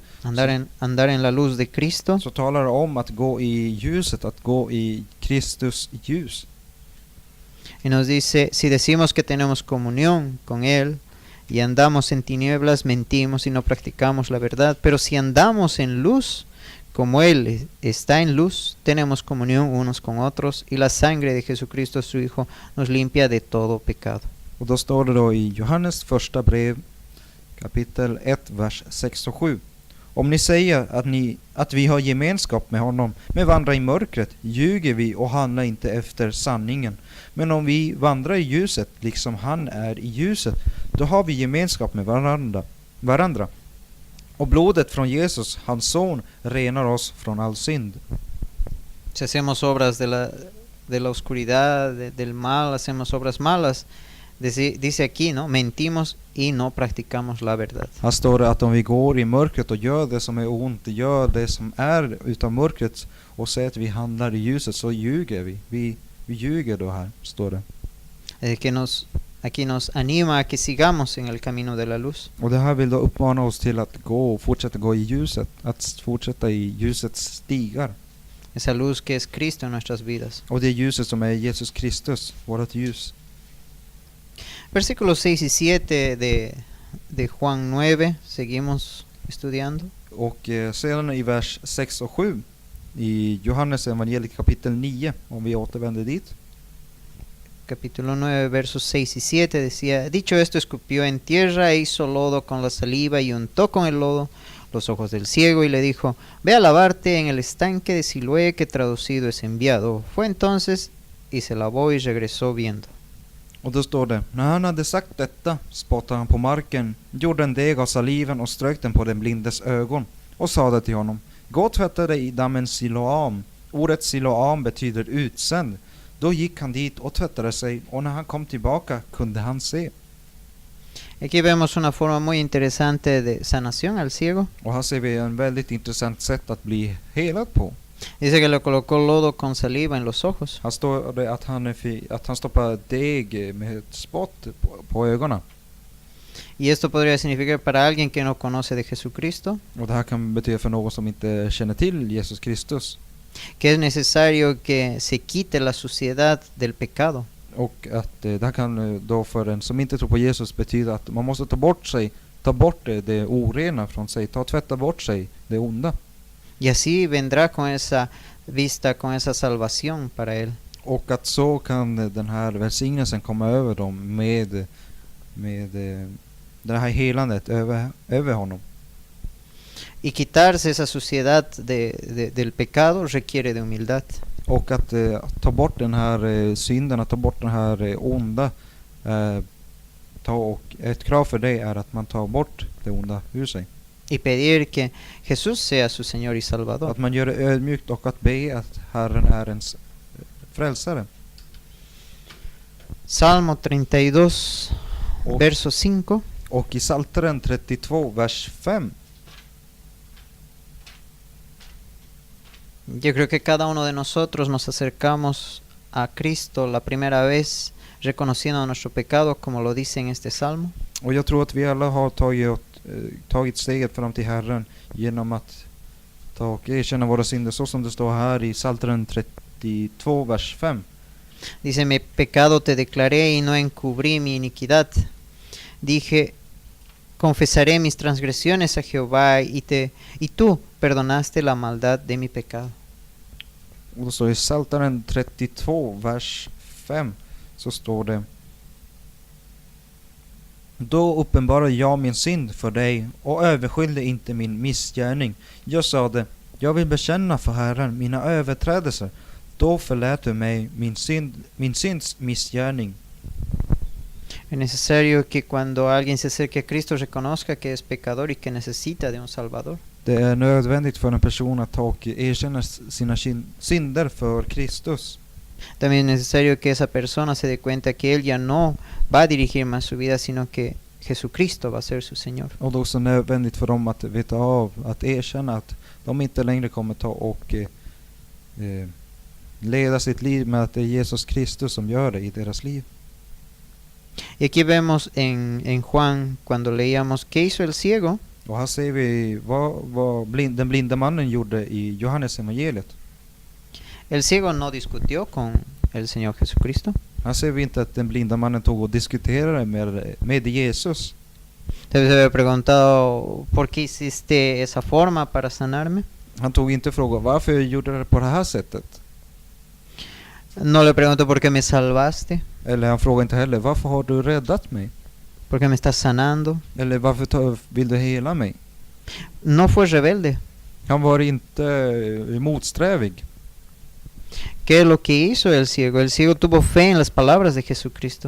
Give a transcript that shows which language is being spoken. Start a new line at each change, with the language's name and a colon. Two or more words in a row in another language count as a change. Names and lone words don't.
Spanish: andar en la luz de Cristo.
Swedish: så talar det om att gå i ljuset, att gå i Kristus ljus.
Spanish: Y nos dice, si decimos que tenemos comunión con Él y andamos en tinieblas, mentimos y no practicamos la verdad. Pero si andamos en luz, como Él está en luz, tenemos comunión unos con otros, y la sangre de Jesucristo su Hijo nos limpia de todo pecado.
Swedish: Och då står det då i Johannes första brev kapitel 1 vers 6 och 7. Om ni säger att vi har gemenskap med honom men vandrar i mörkret, ljuger vi och handlar inte efter sanningen. Men om vi vandrar i ljuset liksom han är i ljuset, då har vi gemenskap med varandra. Och blodet från Jesus, hans son, renar oss från all synd.
Spanish: Si hacemos obras de la oscuridad, del mal, hacemos obras malas, dice aquí, ¿no? Mentimos y no practicamos la verdad.
Swedish: Här står det att om vi går i mörkret och gör det som är ont, gör det som är utav mörkret och säger att vi handlar i ljuset, så ljuger vi. Vi ljuger då här, står det.
Spanish: Aquí nos anima a que sigamos en el camino de la luz.
Swedish: Och det här vill då uppmana oss till att fortsätta gå i ljuset, att fortsätta i ljusets stigar.
Spanish: Esa luz que es Cristo en nuestras vidas.
Swedish: Och det ljuset som är Jesus Kristus, vårt ljus.
Spanish: Versículos 6 y 7 de Juan 9, seguimos estudiando.
Swedish: Och sedan i vers 6 och 7 i Johannes evangeliet kapitel 9, om vi återvänder dit.
Spanish: capítulo 9, versos 6 y 7 decía, dicho esto, escupió en tierra e hizo lodo con la saliva y untó con el lodo los ojos del ciego y le dijo, ve a lavarte en el estanque de Siloé, que traducido es enviado. Fue entonces y se lavó y regresó viendo.
Swedish: Och då står det, när han hade sagt detta spottade han på marken, gjorde en deg av saliven och strök den på den blindes ögon och sade till honom, gå och tvätta dig i dammen Siloam. Ordet Siloam betyder utsänd. Då gick han dit och tvättade sig, och när han kom tillbaka kunde han se.
Spanish: Aquí vemos una forma muy interesante de sanación al ciego.
Swedish: Och här ser vi en väldigt intressant sätt att bli helad på.
Spanish: Dice que le colocó lodo con saliva en los ojos.
Swedish: Här står det att han stoppar deg med ett spott på ögonen.
Spanish: Y esto podría significar para alguien que no conoce de Jesucristo,
Swedish: Och det här kan betyda för någon som inte känner till Jesus Kristus.
Spanish: que es necesario que se quite la suciedad del pecado.
Swedish: Och att det här kan då för en som inte tror på Jesus betyda att man måste ta bort det orena från sig, tvätta bort sig det onda.
Spanish: Y así vendrá con esa vista, con esa salvación para él.
Swedish: Och att så kan den här välsignelsen komma över dem med det här helandet över honom.
Spanish: Y quitarse esa suciedad del pecado requiere de humildad.
Swedish: Och att ta bort den här synden, att ta bort den här onda, och ett krav för det är att man tar bort det onda ur sig.
Spanish: Y pedir que Jesús sea su Señor y Salvador.
Swedish: Att man gör det ödmjukt och att be att Herren är ens frälsare.
Spanish: Salmo 32,
Swedish: Och,
Spanish: verso 5.
Swedish: och i Psaltaren 32, vers 5.
Spanish: Yo creo que cada uno de nosotros nos acercamos a Cristo la primera vez reconociendo nuestro pecado, como lo dice en este salmo.
Swedish: Och jag tror att vi alla har tagit steget fram till Herren genom att ta och erkänna våra synder, så som det står här i Psaltaren 32, vers 5.
Spanish: Dice, mi pecado te declaré y no encubrí mi iniquidad. Dije, confesaré mis transgresiones a Jehová y tú perdonaste la maldad de mi pecado.
Swedish: Och då står det i Psaltaren 32, vers 5, så står det: då uppenbarade jag min synd för dig och överskyllde inte min missgärning. Jag sade, jag vill bekänna för Herren mina överträdelser. Då förlät du mig min synds missgärning.
Spanish: Es necesario que cuando alguien se acerque a Cristo reconozca que es pecador y que necesita de un Salvador.
Swedish: Det är nödvändigt för en person att ta och erkänna sina synder för Kristus.
Spanish: También es necesario que esa persona se dé cuenta que él ya no va a dirigir más su vida, sino que Jesucristo va a ser su Señor.
Swedish: Och det är också nödvändigt för dem att veta av, att erkänna att de inte längre kommer ta och leda sitt liv med att det är Jesus Kristus som gör det i deras liv.
Spanish: Y aquí vemos en Juan, cuando leíamos, ¿qué hizo el ciego?
Swedish: Och här ser vi vad den blinda mannen gjorde i Johannes evangeliet.
Spanish: El ciego no discutió con el Señor Jesucristo.
Swedish: Här ser vi inte att den blinda mannen tog och diskuterade med Jesus.
Spanish: Tal vez se había preguntado, ¿por qué hiciste esa forma para sanarme?
Swedish: Han tog inte fråga varför jag gjorde det på det här sättet.
Spanish: No le preguntó, ¿por qué me salvaste?
Swedish: Eller han frågade inte heller, varför har du räddat mig?
Spanish: ¿Por qué me estás sanando?
Swedish: Eller varför vill du hela mig?
Spanish: No fue rebelde.
Swedish: Han var inte motsträvig.
Spanish: ¿Qué es lo que hizo el ciego? El ciego tuvo fe en las palabras de Jesucristo.